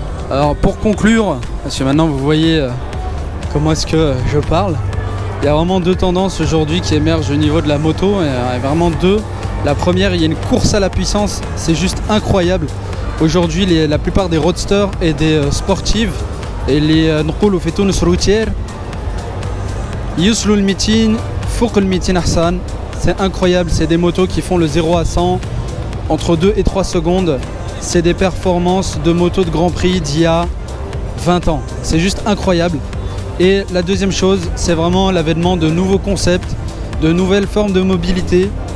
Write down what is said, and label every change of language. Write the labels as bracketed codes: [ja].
[fr] Alors pour conclure, parce que maintenant vous voyez comment est-ce que je parle, il y a vraiment deux tendances aujourd'hui qui émergent au niveau de la moto, et vraiment deux. La première, il y a une course à la puissance, c'est juste incroyable. Aujourd'hui, la plupart des roadsters et des sportives [ar] اللي نقولوا في تونس روتير يوصلوا ل 200 فوق ال 200 حصان. [fr] C'est incroyable, c'est des motos qui font le 0 à 100 entre 2 et 3 secondes. C'est des performances de motos de Grand Prix d'il y a 20 ans. C'est juste incroyable. Et la deuxième chose, c'est vraiment l'avènement de nouveaux concepts, de nouvelles formes de mobilité.